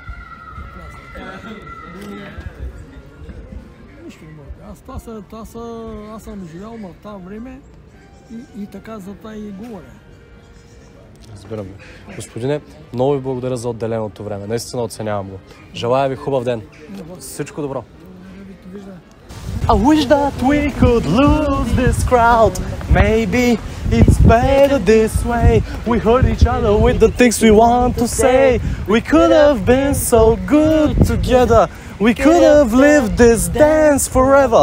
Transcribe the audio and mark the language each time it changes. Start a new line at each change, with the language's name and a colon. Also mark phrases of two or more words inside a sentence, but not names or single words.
Bulgarian: Нищо не мога. Аз съм живял на това време и така за това и говоря. Разбирам ви. Господине, много ви благодаря за отделеното време. Наистина оценявам го. Желая ви хубав ден. Всичко добро.
English: I wish that we could lose this crowd. Maybe it's better this way. We hurt each other with the things we want to say. We could have been so good together. We could have lived this dance forever.